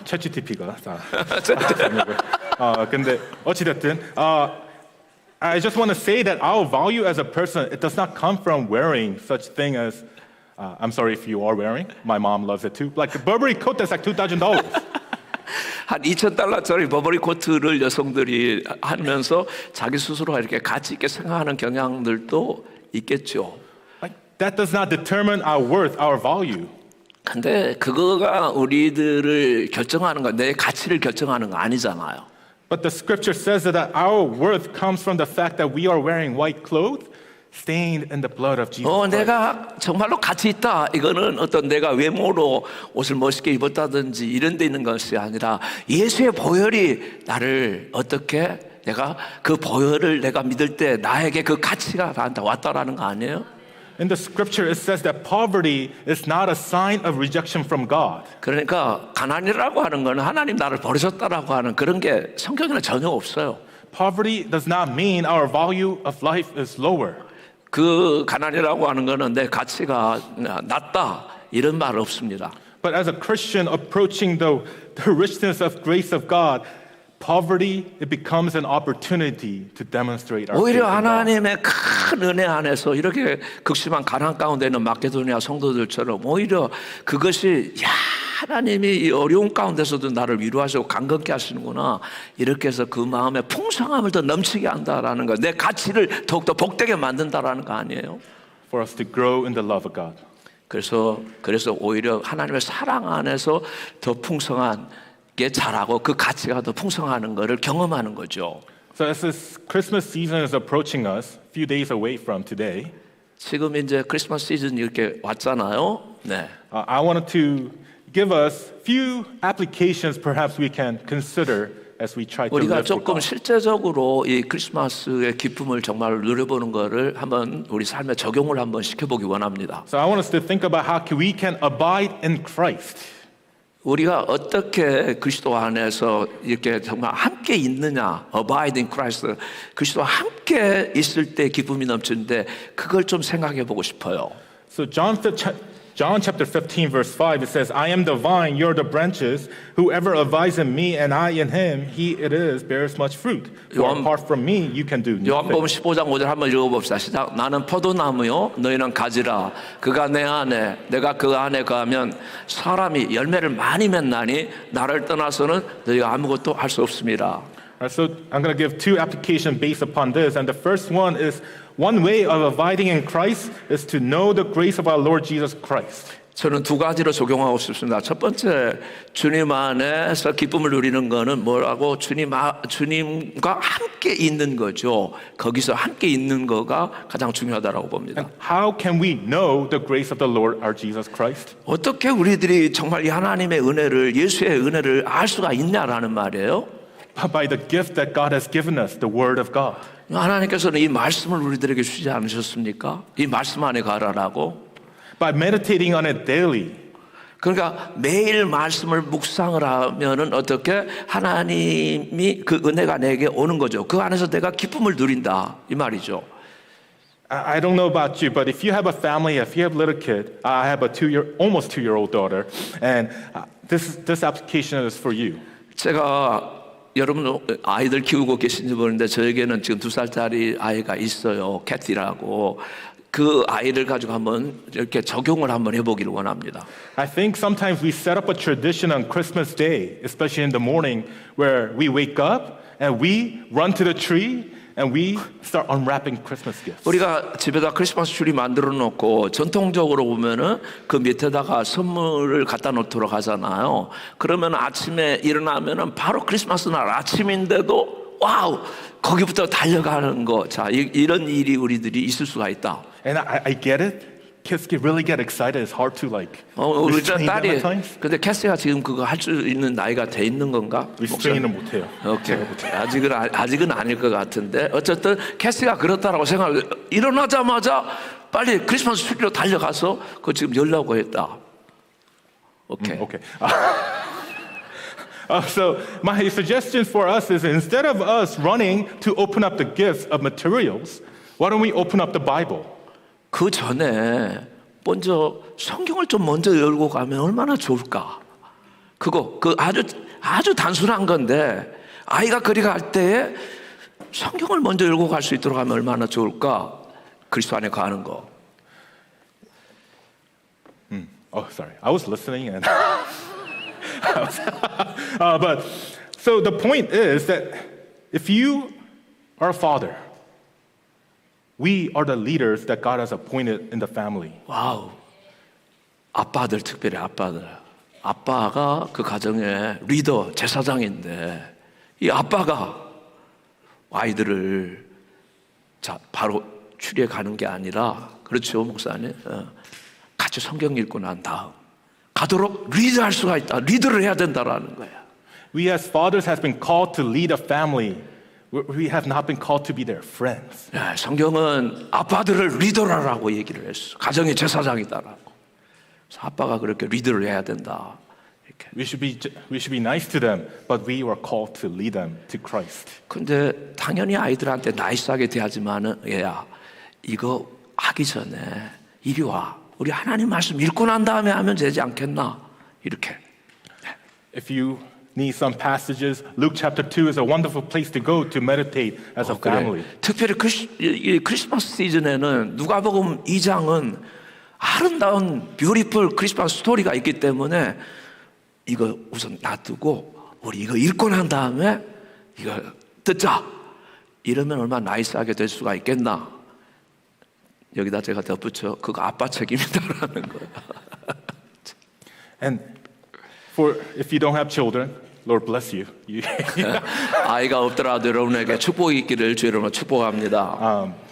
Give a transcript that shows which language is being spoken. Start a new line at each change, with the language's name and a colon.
Korean: 챗GPT가 근데 어찌됐든
English: I just want to say that our value as a person, it does not come from wearing such thing as I'm sorry if you are wearing. My mom loves it too. Like a Burberry coat that's like $2,000.
Korean: 한 $2,000짜리 버버리 코트를 여성들이 하면서 자기 스스로가 이렇게 가치 있게 생각하는 경향들도 있겠죠.
English: Like that does not determine our worth, our value.
Korean: 근데 그거가 우리들을 결정하는 거, 내 가치를 결정하는 거 아니잖아요.
English: But the scripture says that our worth comes from the fact that we are wearing white clothes stained in the blood of Jesus Christ.
Korean: 내가 정말로 가치 있다. 이거는 어떤 내가 외모로 옷을 멋있게 입었다든지 이런 데 있는 것이 아니라 예수의 보혈이 나를 어떻게 내가 그 보혈을 내가 믿을 때 나에게 그 가치가 나한테 왔다라는 거 아니에요?
English: In the scripture it says that poverty is not a sign of rejection from God.
Korean: 그러니까 가난이라고 하는 거는 하나님 나를 버리셨다라고 하는 그런 게 성경에는 전혀 없어요.
English: Poverty does not mean our value of life is lower.
Korean: 그 가난이라고 하는 거는 내 가치가 낮다 이런 말 없습니다.
English: But as a Christian approaching the richness of grace of God, poverty it becomes an opportunity to demonstrate our faith
Korean: 오히려
English: in God.
Korean: 하나님의 큰 은혜 안에서 이렇게 극심한 가난 가운데 있는 마케도니아 성도들처럼 오히려 그것이 하나님이 이 어려운 가운데서도 나를 위로하시고 강건케 하시는구나 이렇게 해서 그 마음에 풍성함을 더 넘치게 한다라는 거, 내 가치를 더욱더 복되게 만든다라는 거 아니에요?
English: For us to grow in the love of God.
Korean: 그래서 오히려 하나님의 사랑 안에서 더 풍성한 게 자라고 그 가치가 더 풍성하는 것을 경험하는 거죠.
English: So as this Christmas season is approaching us, a few days away from today,
Korean: 지금 이제 크리스마스 시즌 이렇게 왔잖아요. 네.
English: I wanted to give us few applications perhaps we can consider as we try to
Korean: 우리가
English: live for
Korean: 조금
English: God.
Korean: 실제적으로 이 크리스마스의 기쁨을 정말 누려보는 거를 한번 우리 삶에 적용을 한번 시켜보기 원합니다.
English: So I want us to think about how we can abide in Christ.
Korean: 우리가 어떻게 그리스도 안에서 이렇게 정말 함께 있느냐,
English: abide in Christ,
Korean: 그리스도와 함께 있을 때 기쁨이 넘치는데 그걸 좀 생각해 보고 싶어요.
English: So John chapter 15 verse 5 it says, I am the vine, you're the branches. Whoever abides in me and I in him, he it is bears much fruit. For apart from me, you can do nothing.
Korean: 요한복음 15장 5절 한번 읽어봅시다. 시작. 나는 포도나무요, 너희는 가지라. 그가 내 안에, 내가 그 안에 거하면 사람이 열매를 많이 맺나니 나를 떠나서는 너희가 아무것도 할 수 없습니다.
English: Alright, so I'm going to give two applications based upon this, and the first one is one way of abiding in Christ is to know the grace of our Lord Jesus Christ.
Korean: 저는 두 가지로 적용하고 싶습니다. 첫 번째, 주님 안에서 기쁨을 누리는 거는 뭐라고? 주님과 함께 있는 거죠. 거기서 함께 있는 거가 가장 중요하다고 봅니다.
English: And how can we know the grace of the Lord our Jesus Christ?
Korean: 어떻게 우리들이 정말 이 하나님의 은혜를, 예수의 은혜를 알 수가 있냐라는 말이에요.
English: By the gift that God has given us, the Word of God.
Korean: 하나님께서는 이 말씀을 우리들에게 주지 않으셨습니까? 이 말씀 안에 가라라고.
English: By meditating on it daily.
Korean: 그러니까 매일 말씀을 묵상을 하면은 어떻게 하나님이 그 은혜가 내게 오는 거죠. 그 안에서 내가 기쁨을 누린다 이 말이죠.
English: I don't know about you, but if you have a family, if you have a little kid, I have a almost 2-year-old daughter, and this application is for you.
Korean: 제가 여러분 아이들 키우고 계신지 모르는데 저에게는 지금 2살짜리 아이가 있어요. 캐티라고. 그 아이를 가지고 한번 이렇게 적용을 한번 해보기를 원합니다.
English: I think sometimes we set up a tradition on Christmas Day, especially in the morning, where we wake up and we run to the tree and we start unwrapping Christmas gifts.
Korean: 우리가 집에다 크리스마스 트리 만들어 놓고 전통적으로 보면은 그 밑에다가 선물을 갖다 놓도록 하잖아요. 그러면 아침에 일어나면은 바로 크리스마스 날 아침인데도 와우 거기부터 달려가는 거. 자 이런 일이 우리들이 있을 수가 있다.
English: And I get it. Kids really get excited. It's hard to like
Korean: 우리
English: restrain them
Korean: 딸이
English: at times.
Korean: 근데 캐시가 지금 그거 할 수 있는 나이가 돼 있는 건가? Restrain은 못해요. 오케이. 아직은 아닐 것 같은데 어쨌든 캐시가 그렇다라고 생각을 일어나자마자 빨리 크리스마스 트리로 달려가서 그거 지금 열라고 했다. 오케이.
English: Okay. So my suggestion for us is instead of us running to open up the gifts of materials, why don't we open up the Bible?
Korean: 그 전에 먼저 성경을 좀 먼저 열고 가면 얼마나 좋을까? 그 아주 단순한 건데 아이가 그리 갈 때에 성경을 먼저 열고 갈 수 있도록 하면 얼마나 좋을까? 그리스도 안에 가는 거.
English: Oh, sorry. I was listening and but so the point is that if you are a father, we are the leaders that God has appointed in the family.
Korean: 와우. 아빠들 특별히 아빠들. 아빠가 그 가정의 리더, 제사장인데 이 아빠가 아이들을 자 바로 추리에 가는 게 아니라 그렇죠 목사님. 같이 성경 읽고 난 다음 가도록 리드할 수가 있다. 리드를 해야 된다라는 거야.
English: We as fathers has been called to lead a family. We have not been called to be their friends.
Korean: 성경은 아빠들을 리더라라고 얘기를 했어. 가정의 제사장이다라고. 그래서 아빠가 그렇게 리드를 해야 된다. 이렇게.
English: We should be nice to them, but we were called to lead them to Christ.
Korean: 근데 당연히 아이들한테 나이스하게 대하지만은 얘야 이거 하기 전에 이리 와. 우리 하나님 말씀 읽고 난 다음에 하면 되지 않겠나? 이렇게.
English: If you need some passages, Luke chapter 2 is a wonderful place to go to meditate as a family.
Korean: 그래. 특별히 크리스마스 시즌에는 누가복음 2장은 아름다운 뷰티풀 크리스마스 스토리가 있기 때문에 이거 우선 놔두고 우리 이거 읽고 난 다음에 이거 듣자. 이러면 얼마나 나이스하게 될 수가 있겠나? 여기다 제가 덧붙여 그거 아빠 책임이다라는 거예요.
English: And if you don't have children, Lord bless you.
Korean: 아이가 없더라도 여러분에게 축복이 있기를 주 여러분 축복합니다.